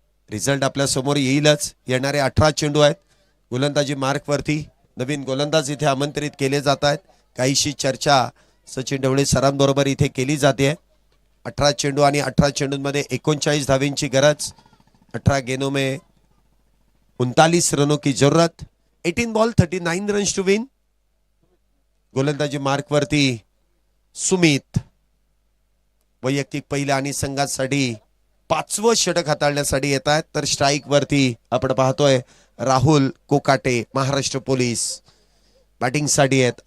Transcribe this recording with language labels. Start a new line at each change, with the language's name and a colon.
Marathi: Result आपल्या समोर येईलच. येणारे 18 चेंडू आहेत. गोलंदाजी मार्कवरती नवीन गोलंदाज इथे आमंत्रित केले जात आहेत. काहीशी चर्चा सचिन ढवळे सरांबरोबर इथे केली जाते. 18 चेंडू आणि 18 चेंडूंमध्ये 39 धावेंची गरज.
Hindi: 18 गेंदों में 39 रनों की जरूरत.
English: 18 ball 39 runs to win.
Marathi: गोलंदाजी मार्कवरती सुमित वैयक्तिक पहिल्या आणि संघासाठी 5वं षटक हाताळण्यासाठी येत आहेत. तर स्ट्राईक वरती आपण पाहतोय राहुल कोकाटे महाराष्ट्र पोलीस बॅटिंगसाठी आहेत.